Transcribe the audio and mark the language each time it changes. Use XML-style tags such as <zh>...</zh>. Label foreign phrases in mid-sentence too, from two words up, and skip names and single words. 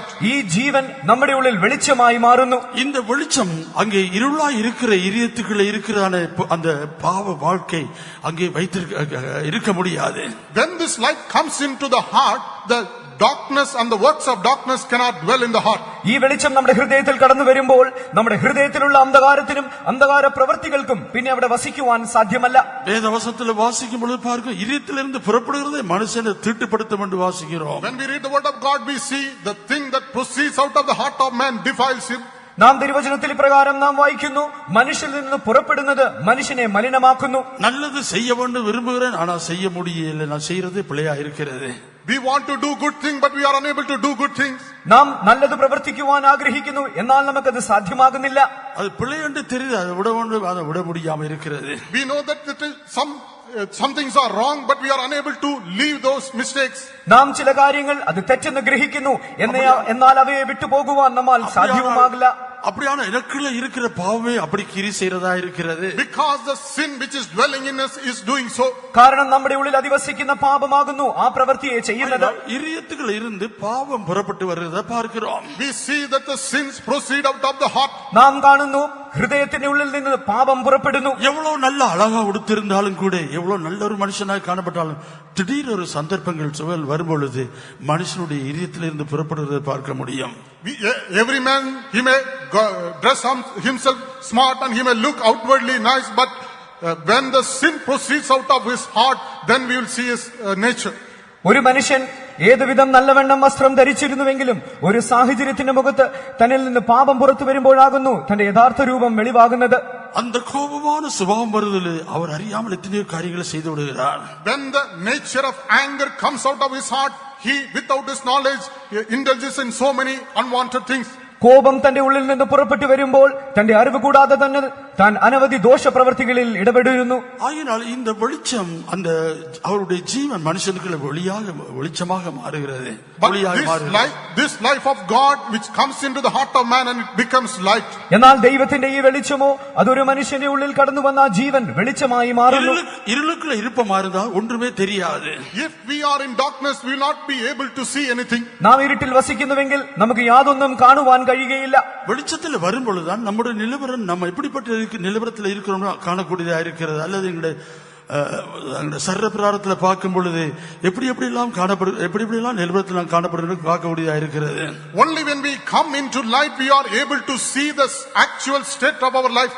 <ml>ഈ ജീവൻ നമ്മുടെ ഉള്ളിൽ വെളിച്ചമായി മാറുന്നു.</ml> <ta>இந்த வெளிச்சம் அங்கே இருளாய் இருக்கிற இதயத்துக்குள்ள இருக்கிற அந்த பாவ வாழ்க்கை அங்கே இருக்க முடியாது.</ta> <en>When this light comes into the heart, the darkness and the works of darkness cannot dwell in the heart.</en> <ml>ഈ വെളിച്ചം നമ്മുടെ ഹൃദയത്തിൽ കടന്നു വരുമ്പോൾ നമ്മുടെ ഹൃദയത്തിലുള്ള അന്ധകാരത്തിനും അന്ധകാര പ്രവൃത്തികൾക്കും പിന്നെ അവിടെ വസിക്കുവാൻ സാധ്യമല്ല.</ml> <ta>வேதவசனத்தில் வாசிக்கும் பொழுது பார்க்க இதயத்திலிருந்து புறப்படுகிறதை மனுஷனை தீட்டுப்படுத்தும் என்று வாசிக்கிறோம்.</ta> <en>When we read the word of God, we see the thing that proceeds out of the heart of man defiles him.</en> <ml>നാം തിരുവചനത്തിൽ പ്രകാരം നാം വായിക്കുന്നു, മനുഷ്യനിൽ നിന്ന് പുറപ്പെടുന്നത് മനുഷ്യനെ മലിനമാക്കുന്നു.</ml> <ta>நல்லது செய்ய வேண்டும் விரும்புகிறேன், ஆனா செய்ய முடியல, நான் செய்யறது பிழையா இருக்கிறது.</ta> <en>We want to do good things, but we are unable to do good things.</en> <ml>നാം നല്ലത് പ്രവർത്തിക്കുവാൻ ആഗ്രഹിക്കുന്നു, എന്നാൽ നമുക്കത് സാധ്യമാകുന്നില്ല.</ml> <ta>அது பிழை என்று தெரியுது, அதை விட முடியாம இருக்கிறது.</ta> <en>We know that some some things are wrong, but we are unable to leave those mistakes.</en> <ml>നാം ചില കാര്യങ്ങൾ അത് തെറ്റെന്ന് ഗ്രഹിക്കുന്നു, എന്നാൽ അവയെ വിട്ടുപോകുവാൻ നമ്മൾ സാധ്യവുമാകില്ല.</ml> <ta>அப்படியான எனக்குள்ள இருக்கிற பாவமே அப்படி கிரி செய்யறதா இருக்கிறது.</ta> <en>Because the sin which is dwelling in us is doing so.</en> <ml>കാരണം നമ്മുടെ ഉള്ളിൽ അധിവസിക്കുന്ന പാപമാകുന്നു ആ പ്രവൃത്തിയെ ചെയ്യുന്നത്.</ml> <ta>இதயத்துக்குள்ள இருந்து பாவம் புறப்பட்டு வருகிறத பார்க்கிறோம்.</ta> <en>We see that the sins proceed out of the heart.</en> <ml>നാം കാണുന്നു ഹൃദയത്തിന്റെ ഉള്ളിൽ നിന്ന് പാപം പുറപ്പെടുന്നു.</ml> <ta>எவ்வளவு நல்ல அழகா உடுத்திருந்தாலும் கூட, எவ்வளவு நல்ல ஒரு மனுஷனாய் காணப்பட்டாலும் திடீர் ஒரு சந்தர்ப்பங்கள் சுவல் வரும்பொழுது மனுஷனுடைய இதயத்திலிருந்து புறப்படுவதை பார்க்க முடியும்.</ta> <en>Every man, he may dress himself smart and he may look outwardly nice, but when the sin proceeds out of his heart, then we will see his nature.</en> <ml>ഒരു മനുഷ്യൻ ഏതുവിധം നല്ലവണ്ണം വസ്ത്രം ധരിച്ചിരുന്നുവെങ്കിലും ഒരു സാഹചര്യത്തിന്റെ മുഖത്ത് തന്നിൽ നിന്ന് പാപം പുറത്തു വരുമ്പോഴാകുന്നു തന്റെ യഥാർത്ഥ രൂപം വെളിവാകുന്നത്.</ml> <ta>அந்த கோபமான சுபாவம் வருதல் அவர் அறியாமல் எத்தனையோ காரியங்களை செய்து விடுகிறார்.</ta> <en>When the nature of anger comes out of his heart, he without his knowledge indulges in so many unwanted things.</en> <ml>കോപം തന്റെ ഉള്ളിൽ നിന്ന് പുറപ്പെട്ടു വരുമ്പോൾ തന്റെ അറിവ് കൂടാതെ തന്നെ താൻ അനവധി ദോഷപ്രവർത്തികളിൽ ഇടപെടുന്നു.</ml> <ta>ஆயினால் இந்த வெளிச்சம் அந்த அவருடைய ஜீவன் மனுஷனுக்கு வெளிச்சமாக மாறுகிறது.</ta> <en>This life of God which comes into the heart of man and it becomes light.</en> <ml>എന്നാൽ ദൈവത്തിന്റെ ഈ വെളിച്ചമോ അതൊരു മനുഷ്യന്റെ ഉള്ളിൽ കടന്നു വന്ന ആ ജീവൻ വെളിച്ചമായി മാറുന്നു.</ml> <ta>ഇരുളുக்குள்ள இருப்பமா இருந்தா ஒன்றுமே தெரியாது.</ta> <en>If we are in darkness, we will not be able to see anything.</en> <ml>നാം ഇരുട്ടിൽ വസിക്കുന്നുവെങ്കിൽ നമുക്ക് യാതൊന്നും കാണുവാൻ കഴിയുകയില്ല.</ml> <ta>வெளிச்சத்தில் வரும்பொழுதுதான் நம்முடைய நிலவரம் நம்ம எப்படிப்பட்ட நிலவரத்தில் இருக்கிறோம் காணக்கூடியதா இருக்கிறது. அல்லது எங்களுடைய சர்ற பிரகாரத்தில் பார்க்கும் பொழுது எப்படியெல்லாம் நிலவரத்தில் காணப்படுகிறது பார்க்கக்கூடியதா இருக்கிறது.</ta> <en>Only when we come into light we are able to see the actual state of our life.</en>